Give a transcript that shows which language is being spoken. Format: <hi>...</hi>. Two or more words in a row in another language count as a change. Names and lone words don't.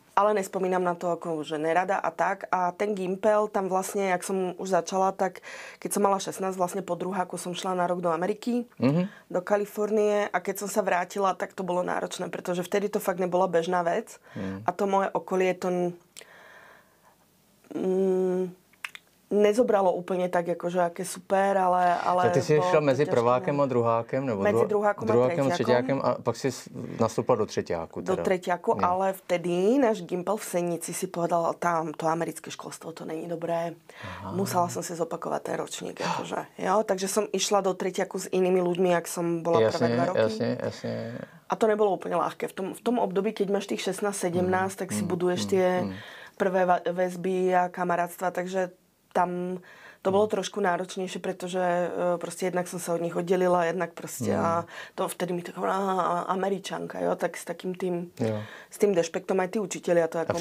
<sk>Ale nespomínam na to ako, že nerada a tak. A ten Gimpel, tam vlastne, jak som už začala, tak keď som mala 16, vlastne po druháku som šla na rok do Ameriky, do Kalifornie a keď som sa vrátila, tak to bolo náročné, pretože vtedy to fakt nebola bežná vec. A to moje okolie to... nezobralo úplne tak, akože aké super, ale...</sk> <cs>Tak ty si šla mezi prvákem a druhákem? Nebo</cs> <sk>mezi druhákom a</sk> <cs>třeťákem a pak si nastoupila do třeťáku.</cs> <sk>Do treťáku, ale vtedy náš Gimpel v Senici si povedal, tam to americké školstvo, to není dobré.</sk> <cs>Aha.</cs> <sk>Musela som si zopakovať ten ročník. Akože, jo? Takže som išla do treťáku s inými ľuďmi, jak som bola prvé 2 roky. Jasne. A to nebolo úplne ľahké. V tom období, keď máš tých 16-17, tak si buduješ tie prvé väzby a kamarátstva, takže tam to bolo trošku náročnejšie, pretože proste jednak som sa od nich oddelila, jednak proste a to vtedy mi taká Američanka, jo, tak s takým tým, s tým dešpektom aj tí učitelia to ako</sk>